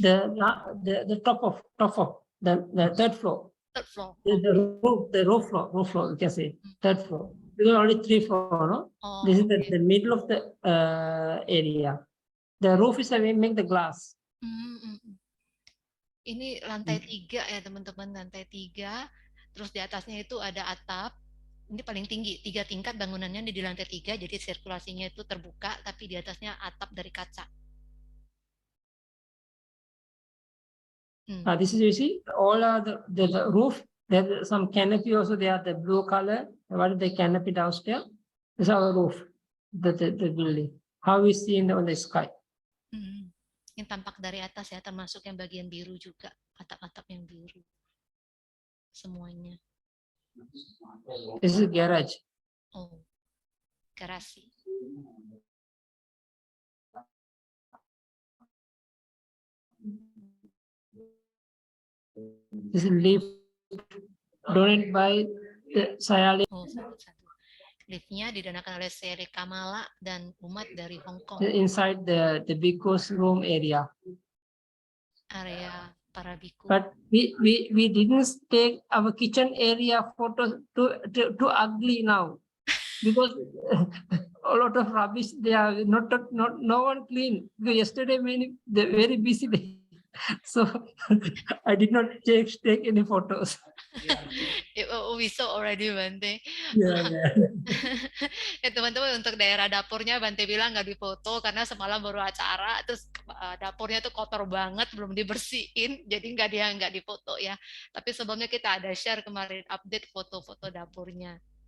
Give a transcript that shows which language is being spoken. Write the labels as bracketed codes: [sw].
[en] The top of the third floor. Third floor. The roof floor, you can say third floor. Because only 3 floors, no? Oh, This is okay. the middle of the area. The roof is we make the glass. [id] Ini lantai 3 ya teman-teman, lantai 3. Terus di atasnya itu ada atap. Ini paling tinggi, 3 tingkat bangunannya di lantai 3. Jadi sirkulasinya itu terbuka, tapi di atasnya atap dari kaca. [en] This is, you see, all are the roof. There's some canopy also. They are the blue color. What is the canopy downstairs? This is our roof, the building. How we see on the sky. [id] Yang tampak dari atas ya, termasuk yang bagian biru juga, atap-atap yang biru. Semuanya. [en] This is garage. [id] Oh, garasi. [en] This is lift donated by Sayali. [id] Oh, satu-satu. Liftnya didanakan oleh Seri Kamala dan umat dari Hong Kong. [en] Inside the bhikkhu's room area. [id] Area para bhikkhu. [en] But we didn't take our kitchen area photo too ugly now. because a lot of rubbish. They are not no one clean. Because yesterday they very busy day. So I did not take any photos. We saw already, Bante. Yeah, yeah. [id] Ya teman-teman, untuk daerah dapurnya Bante bilang nggak difoto karena semalam baru acara, terus dapurnya tuh kotor banget, belum dibersihin, jadi nggak difoto ya. Tapi sebelumnya kita ada share kemarin update foto-foto dapurnya.